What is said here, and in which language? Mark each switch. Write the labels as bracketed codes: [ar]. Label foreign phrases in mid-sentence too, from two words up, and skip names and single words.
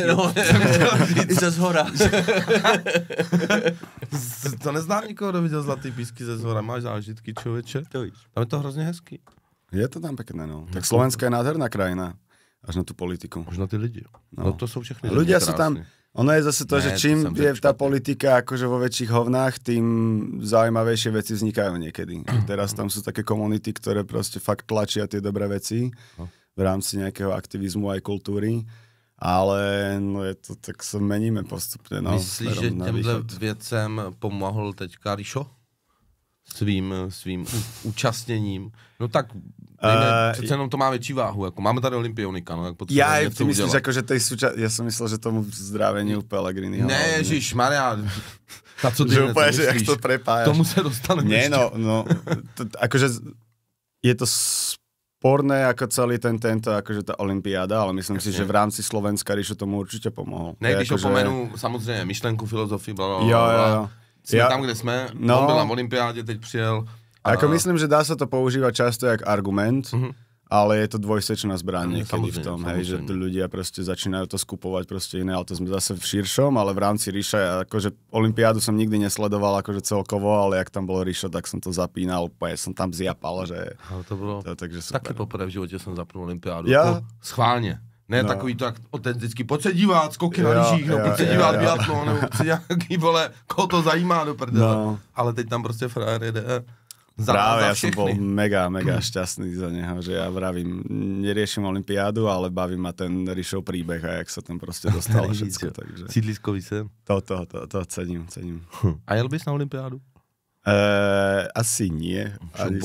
[cs] No, i ze zhora. To neznám nikoho, kdo viděl Zlatý písky ze zhora. Máš zážitky, člověče? To víš. Tam je to hrozně hezký. [sk] Je to tam pekné, no. Tak Slovenska je nádherná krajina. Až na tú politiku. [cs] Možná ty lidi. No to jsou všechny. [sk] Ľudia sú tam... Ono je zase to, [cs] Ne, [sk] že [cs] to [sk] čím som [cs] je tak [sk] tá [cs] špatný. [sk] politika akože vo väčších hovnách, tým zaujímavejšie veci vznikajú niekedy. Teraz tam sú také komunity, ktoré proste fakt tlačia tie dobré veci v rámci nejakého aktivizmu aj kultúry. Ale no je to, tak sa meníme postupne. No, [cs] Myslíš, že těmhle věcem pomohl teďka Rišo? Svým účastněním. No tak přece jenom to má větší váhu. Jako máme tady olympionika, no, jak potřebujeme [sk] Ja, [cs] něco [sk] ty myslíš, [cs] udělat. [sk] akože tej ja som myslel, že tomu zdraveniu Pellegriniho. [cs] Ne, ježišmarja. Tak co ty [sk] že [cs] hned [sk] úplne, že jak [cs] myslíš? [sk] to prepájaš. [cs] Tomu se dostaneme [sk] Nie, [cs] ještě. [sk] akože je to sporné ako celý tento, akože tá olympiáda, ale myslím si, že v rámci Slovenska Rišo tomu určite pomohol. [cs] Ne, když [sk] akože... [cs] opomenu samozřejmě myšlenku, filozofii, blablabla. Jo. Jsme tam, kde jsme, on byl na olympiádě, teď přijel. [sk] Ako myslím, že dá sa to používať často jak argument, ale je to dvojsečná zbraň niekedy v tom, hej, že ľudia proste začínajú to skupovať proste iné, ale to sme zase v širšom, ale v rámci Ríša, akože olympiádu som nikdy nesledoval akože celkovo, ale jak tam bol Ríšo, tak som to zapínal, úplne som tam zjapal, že... [cs] Ale to bylo [sk] takže super. [cs] taky poprvé v životě jsem zapnul olympiádu. [sk] Ja? [cs] Jako schválně. Ne takový to, jak autenticky, pojď se dívat, skoky na lyžích, pojď se [sk] jo, [cs] dívat [sk] jo. [cs] biatlon, nebo pojď se nějaký, vole, koho to zajímá do prdele. No. Ale teď tam prostě frajer jede [sk] Práve, ja som [cs] všechny. [sk] bol mega šťastný za neho, že ja vravím, neriešim olympiádu, ale baví ma ten Ríšov príbeh a jak sa tam proste dostalo všetko, takže Sídliskový sen. to cením. [cs] A jel bys na olympiádu? [sk] Asi nie. Ani